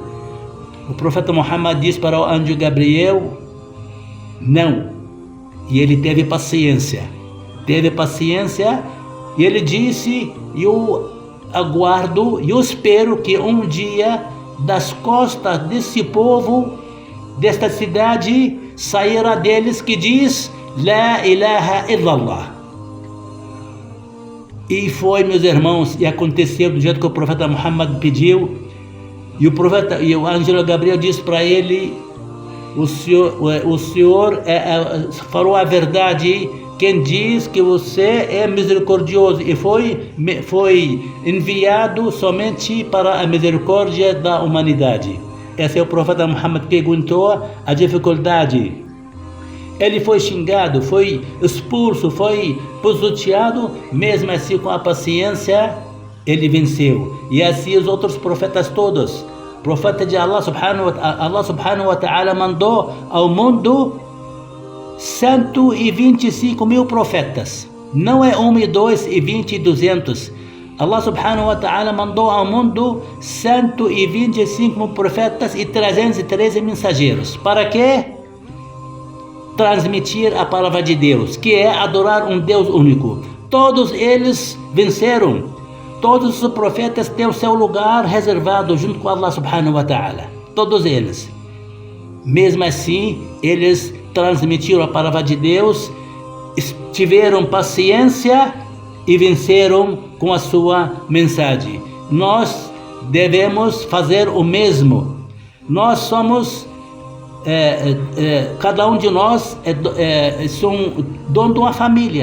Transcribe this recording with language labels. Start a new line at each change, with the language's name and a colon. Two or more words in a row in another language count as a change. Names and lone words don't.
Portuguese: O profeta Muhammad diz para o anjo Gabriel: não, E ele teve paciência, e ele disse: eu aguardo, eu espero que um dia das costas desse povo, desta cidade, sairá deles que diz
Arabic: لا إله إلا الله.
Portuguese: E foi, meus irmãos, e aconteceu do jeito que o profeta Muhammad pediu. E o anjo Gabriel disse para ele: o Senhor falou a verdade, quem diz que você é misericordioso, e foi enviado somente para a misericórdia da humanidade. Esse é o profeta Muhammad. Perguntou a dificuldade. Ele foi xingado, foi expulso, foi pisoteado, mesmo assim com a paciência ele venceu. E assim os outros profetas todos. O profeta de
Arabic: الله سبحانه وتعالى
Portuguese: mandou ao mundo 125 mil profetas. Não é 1 e 2 e 20 e 200.
Arabic: الله سبحانه وتعالى
Portuguese: mandou ao mundo 125 mil profetas e 313 mensageiros. Para quê? Transmitir a palavra de Deus, que é adorar um Deus único. Todos eles venceram. Todos os profetas têm o seu lugar reservado junto com
Arabic: الله سبحانه وتعالى.
Portuguese: Todos eles. Mesmo assim, eles transmitiram a palavra de Deus, tiveram paciência e venceram com a sua mensagem. Nós devemos fazer o mesmo. Nós somos cada um de nós são dono de uma família.